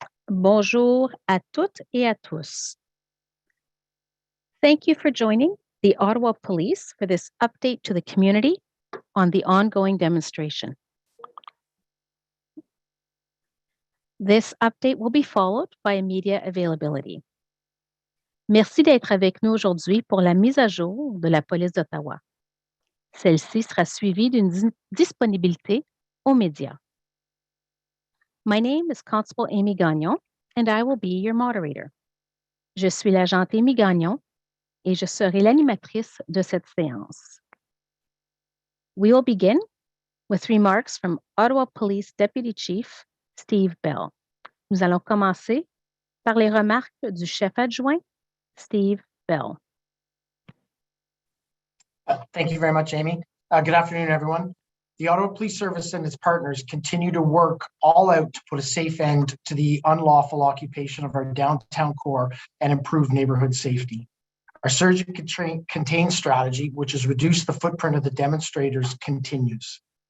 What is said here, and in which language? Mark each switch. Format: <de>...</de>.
<fr>Bonjour à toutes et à tous.</fr> <en>Thank you for joining the Ottawa Police for this update to the community on the ongoing demonstration. This update will be followed by media availability.</en> <fr>Merci d'être avec nous aujourd'hui pour la mise à jour de la police d'Ottawa. Celle-ci sera suivie d'une disponibilité aux médias.</fr> <en>My name is Constable Amy Gagnon, and I will be your moderator.</en> <fr>Je suis l'agente Amy Gagnon, et je serai l'animatrice de cette séance.</fr> <en>We will begin with remarks from Ottawa Police Deputy Chief Steve Bell.</en> <fr>Nous allons commencer par les remarques du chef adjoint Steve Bell.</fr> <en>Thank you very much, Amy. Good afternoon, everyone. The Ottawa Police Service and its partners continue to work all out to put a safe end to the unlawful occupation of our downtown core and improve neighborhood safety. Our surge and contain strategy, which has reduced the footprint of the demonstrators, continues.</en>